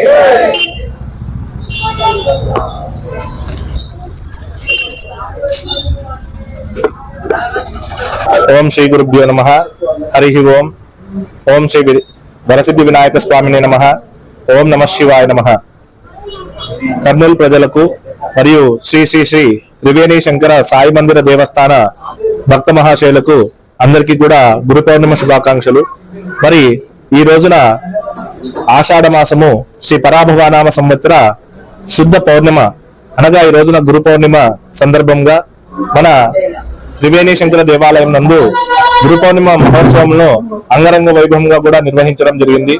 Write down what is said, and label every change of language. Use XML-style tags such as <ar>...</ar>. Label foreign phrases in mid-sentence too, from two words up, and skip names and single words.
<sa>ओम श्री गुरुभ्यो नमः हरि ओम ओम श्री వరసిద్ధి వినాయక స్వామినే నమః ఓం నమః శివాయ నమః</sa> <te>కర్నూలు ప్రజలకు మరియు శ్రీ శ్రీ శ్రీ త్రివేణి శంకర సాయి మందిర దేవస్థాన భక్త మహాశయులకు అందరికీ కూడా గురు పౌర్ణిమ శుభాకాంక్షలు. మరి ఈ రోజున ఆషాఢ మాసము శ్రీ పరాభవానామ సంవత్సర శుద్ధ పౌర్ణిమ అనగా ఈ రోజున గురు పౌర్ణిమ సందర్భంగా మన త్రివేణి శంకర దేవాలయం నందు గురు పౌర్ణిమ మహోత్సవంలో అంగరంగ వైభవంగా కూడా నిర్వహించడం జరిగింది.</te>